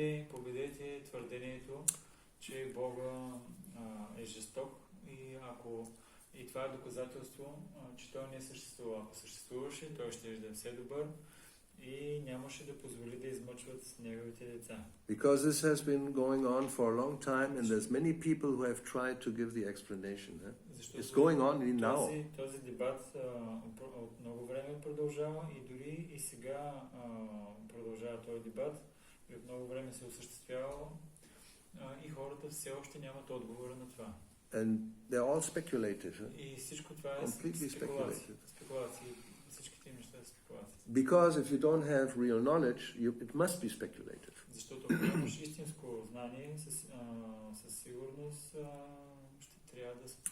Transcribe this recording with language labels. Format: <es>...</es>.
<bg>Победете твърдението, че Бога е жесток и ако и това е доказателство, че той не съществува. Ако съществуваше, той ще да е все добър и нямаше да позволи да измъчват неговите деца.</bg> <en>Because this has been going on for a long time and there's many people who have tried to give the explanation. It's going on even now.</en> <bg>Този дебат от много време продължава и дори и сега продължава този дебат и от много време се осъществява и хората все още нямат отговора на това.</bg> <en>And they're all speculative.</en> <bg>И всичко това е</bg> <en>Completely</en> <bg>спекулации. Всичките неща са спекулации.</bg> <en>Because if you don't have real knowledge, it must be speculative.</en> <bg>Защото ако нямаш истинско знание, със сигурност ще трябва да...</bg>